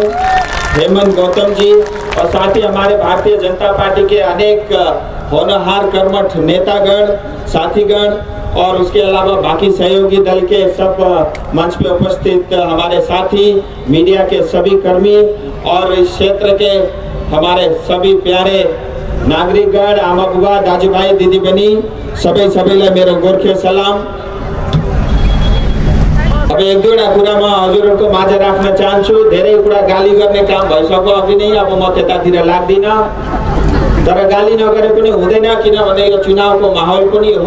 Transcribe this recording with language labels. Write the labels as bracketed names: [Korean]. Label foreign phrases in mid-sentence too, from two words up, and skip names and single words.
[Hindi] हेमंत गौतम जी, और साथ ही हमारे भारतीय जनता पार्टी के अनेक होनहार कर्मठ नेतागण, साथीगण, और उसके अलावा बाकी सहयोगी दल के सब मंच पे उपस्थित हमारे साथी, मीडिया के सभी कर्मी, और इस क्षेत्र के हमारे सभी प्यारे नागरिकगण, [Nepali] आमा बुआ, दाजू भाई, दीदी बनी, सबैलाई मेरो गोर्खे सलाम। अब एक दुईवटा कुरामा हजुरहरुको माझ राख्न चाहन्छु। धेरै कुरा गाली गर्ने काम भइसक्यो अघि नै, अब म त्यतातिर लाग्दिन। तर गाली नगरे पनि हुँदैन, किनभने यो चुनावको माहौल पनि हो।